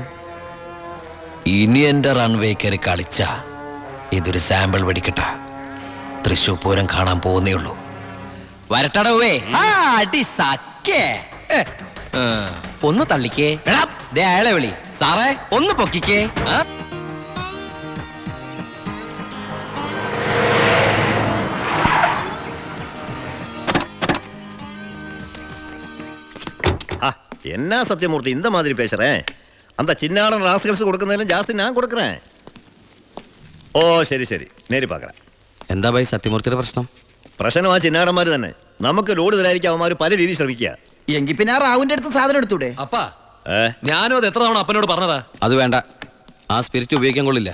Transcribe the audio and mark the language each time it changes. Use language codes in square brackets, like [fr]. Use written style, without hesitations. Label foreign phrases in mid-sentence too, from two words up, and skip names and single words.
[ml] ഇനി എന്റെ റൺവേ കയറി കളിച്ച ഇതൊരു സാമ്പിൾ വെടിക്കട്ട. തൃശൂർ പൂരം കാണാൻ പോകുന്നേ ഉള്ളൂ. വരട്ടടവേ. ഒന്ന് തള്ളിക്കേ. ദേ അയാളെ വിളി. സാറേ ഒന്ന് പൊക്കിക്കേ. [ta] என்ன சத்தியமூர்த்தி இந்த மாதிரி பேசுறேன்? அந்த சின்னாடன் ராஸ்கல்ஸ் கொடுക്കുന്നതിലും ஜாஸ்தி நான் கொடுக்குறேன். [ml] ഓ ശരി ശരി, നേരി പാക്കറ. എന്താ ഭായി സത്യമൂർത്തിയുടെ പ്രശ്നം? പ്രശ്നം ആ ചിന്നാടന്മാര് തന്നെ. നമുക്ക് ലോഡ് തരാതിരിക്കാൻ അവന്മാർ പല രീതിയിൽ ശ്രമിക്കുക. എങ്കിൽ പിന്നെ ആ റാവുന്റെ അടുത്ത് സാധനം എടുത്തൂടെ? അപ്പാ, ഞാനും അത് എത്ര തവണ അപ്പനോട് പറഞ്ഞതാ. അത് വേണ്ട, ആ സ്പിരിറ്റ് ഉപയോഗിക്കാൻ കൊള്ളില്ല.